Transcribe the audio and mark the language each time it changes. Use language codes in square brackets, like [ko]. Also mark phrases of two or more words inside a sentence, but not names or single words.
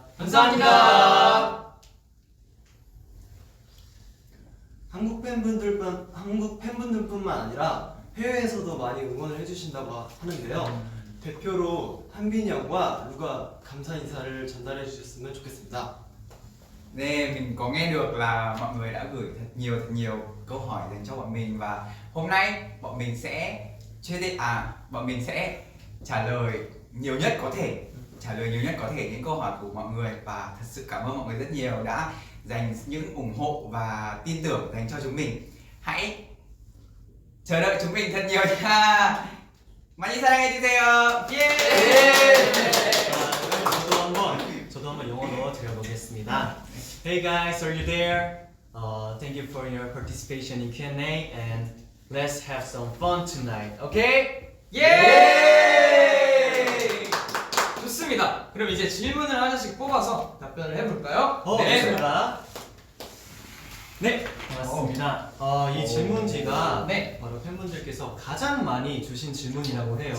[ko] 감사합니다. 한국 팬분들뿐만 아니라 해외에서도 많이 응원을 해주신다고 하는데요. 대표로 한빈이 형과 루가 감사 인사를 전달해 주셨으면 좋겠습니다. [vi] Nè, mình có nghe được là mọi người đã gửi thật nhiều câu hỏi dành cho bọn mình và hôm nay bọn mình sẽ trả lời nhiều nhất có thể những câu hỏi của mọi người và thật sự cảm ơn mọi người rất nhiều đã dành những ủng hộ và tin tưởng dành cho chúng mình. Hãy chờ đợi chúng mình thật nhiều nha. [ko] 많이 사랑해 주세요. 저도 한번 영어로 드려보겠습니다. [en] Hey guys, are you there? Thank you for your participation in Q&A and let's have some fun tonight. Okay? [ko] 예! 좋습니다. 그럼 이제 질문을 하나씩 뽑아서 답변을 해볼까요? 좋습니다. 네, 고맙습니다. 이 질문지가 네. 바로 팬분들께서 가장 많이 주신 질문이라고 해요.